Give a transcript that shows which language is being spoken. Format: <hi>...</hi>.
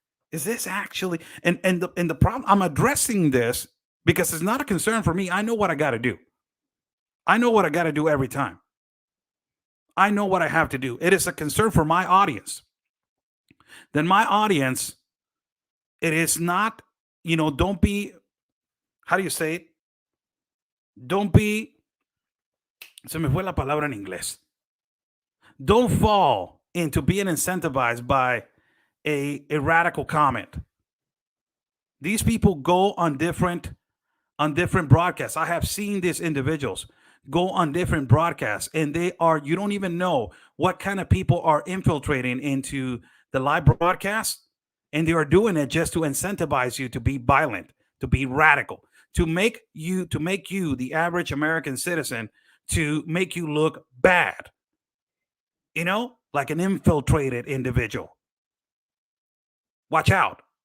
<en>Is this actually, and the problem, I'm addressing this because it's not a concern for me. I know what I got to do. I know what I got to do every time. I know what I have to do. It is a concern for my audience. Then my audience, it is not, you know, don't be, how do you say it? Don't be,</en> <es>se me fue la palabra en inglés.</es> <en>Don't fall into being incentivized by a radical comment. These people go on different broadcasts. I have seen these individuals go on different broadcasts, and you don't even know what kind of people are infiltrating into the live broadcast, and they are doing it just to incentivize you to be violent, to be radical, to make you the average American citizen, to make you look bad, you know, like an infiltrated individual. Watch out.</en>